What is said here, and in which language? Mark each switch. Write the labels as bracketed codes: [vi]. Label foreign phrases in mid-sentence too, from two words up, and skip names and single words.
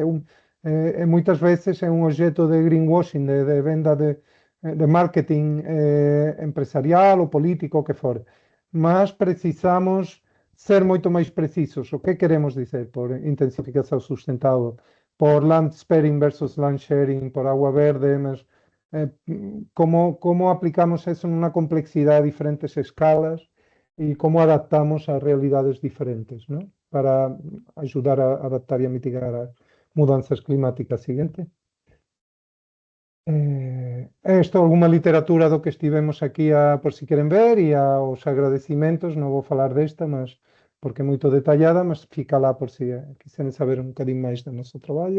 [gl] Moitas veces é un objeto de greenwashing, de venda de marketing empresarial ou político, o que for. Mas precisamos ser moito máis precisos. O que queremos dizer por intensificación sustentável? Por [en] land sparing versus land sharing, [gl] por agua verde, mas como aplicamos eso nunha complexidade de diferentes escalas e como adaptamos a realidades diferentes, ¿no? Para ajudar a adaptar e a mitigar as mudanzas climáticas. Siguiente. Isto é alguma literatura do que estivemos aquí por si queren ver e aos agradecimentos, non vou falar desta, mas porque é moito detallada, mas fica lá por si quiseren saber un bocadinho máis do noso traballo.